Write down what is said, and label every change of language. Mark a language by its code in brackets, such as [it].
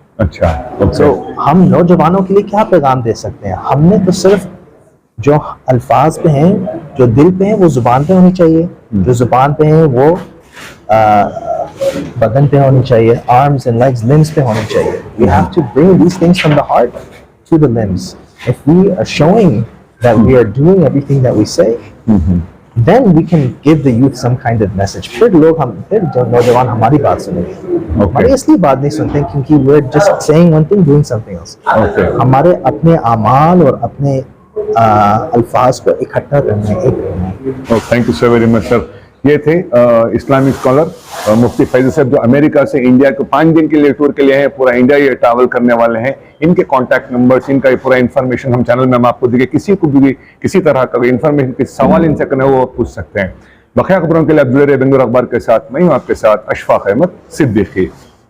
[hi] अच्छा, तो हम नौजवानों के लिए क्या पैगाम दे सकते हैं? हमने तो सिर्फ जो अल्फाज पे हैं, जो दिल पे हैं, वो जुबान पे होनी चाहिए। जो जुबान पे हैं वो बदन पे होनी चाहिए, [en] arms and legs, [hi] लिम्स पे होनी चाहिए। [en] We have to bring these things from the heart to the limbs. If we are showing that we are doing everything that we say, then we can give the youth some kind of message. [hi] फिर जो नौजवान हमारी बात सुनेंगे। हमारी असली बात नहीं सुनते क्योंकि [en] we're just saying one thing, doing something else. [hi] हमारे अपने आमाल और अपने अल्फाज को इकट्ठा करना है। [en] Thank you so very much sir. [hi] ये थे इस्लामिक स्कॉलर मुफ्ती फैजी साहब, जो अमेरिका से इंडिया को 5 दिन के लिए टूर के लिए हैं, पूरा इंडिया ये ट्रैवल करने वाले हैं। इनके कॉन्टैक्ट नंबर्स, इनका ये पूरा इन्फॉर्मेशन हम चैनल में हम आपको देंगे। किसी को भी किसी तरह का इन्फॉर्मेशन, किसी सवाल इनसे करना हो वो पूछ सकते हैं। बखिया खबरों के लिए अब्दुल बेंगलुरु अखबार के साथ मैं हूँ आपके साथ अशफाक अहमद सिद्दीकी।